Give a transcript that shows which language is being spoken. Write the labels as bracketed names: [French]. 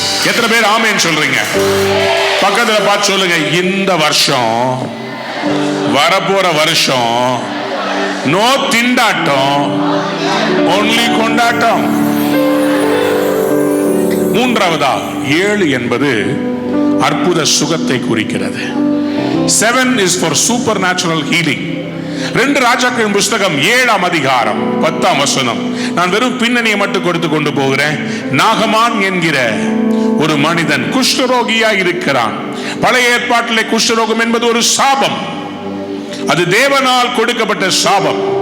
[Tamil] எத்தனை பேர் ஆமென் சொல்றீங்க? பக்கத்துல பார்த்து சொல்லுங்க, இந்த வருஷம் வரப்போற வருஷம் நோ திண்டாட்டம், ஒன்லி கொண்டாட்டம். மூன்றாவதா 7 என்பது அற்புத சுகத்தை குறிக்கிறது. [English] 7 is for supernatural healing. [Tamil] 2 ராஜாக்களின் புஸ்தகம் 7ஆம் அதிகாரம் 10ஆம் வசனம். நான் வெறும் பின்னணியை மட்டும் கொடுத்து கொண்டு போகிறேன். நாகமான் என்கிற ஒரு மனிதன் குஷ்டரோகியாய் இருக்கிறான். பழைய ஏற்பாட்டிலே குஷ்டரோகம் என்பது ஒரு சாபம். அது தேவனால் கொடுக்கப்பட்ட சாபம்.